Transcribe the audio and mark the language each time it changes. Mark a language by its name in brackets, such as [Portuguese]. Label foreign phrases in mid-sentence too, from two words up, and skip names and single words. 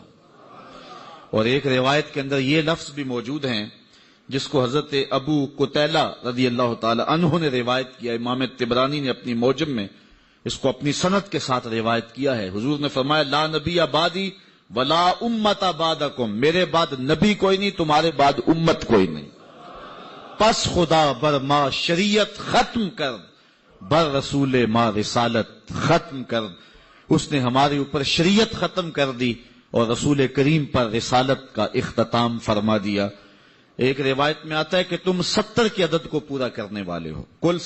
[Urdu] اور ایک روایت کے اندر یہ لفظ بھی موجود ہیں جس کو حضرت ابو قتیلہ [Arabic] رضی اللہ تعالی عنہ [Urdu] نے روایت کیا. امام طبرانی نے اپنی موجم میں اس کو اپنی سند کے ساتھ روایت کیا ہے. حضور نے فرمایا [Arabic] لا نبی بعدی ولا امت بعدکم، [Urdu] میرے بعد نبی کوئی نہیں، تمہارے بعد امت کوئی نہیں. [Persian] پس خدا بر ما شریعت ختم کر، بر رسول ما رسالت ختم کر. [Urdu] اس نے ہمارے اوپر شریعت ختم کر دی اور رسول کریم پر رسالت کا اختتام فرما دیا. ایک روایت میں آتا ہے کہ تم 70 کے عدد کو پورا کرنے والے ہو.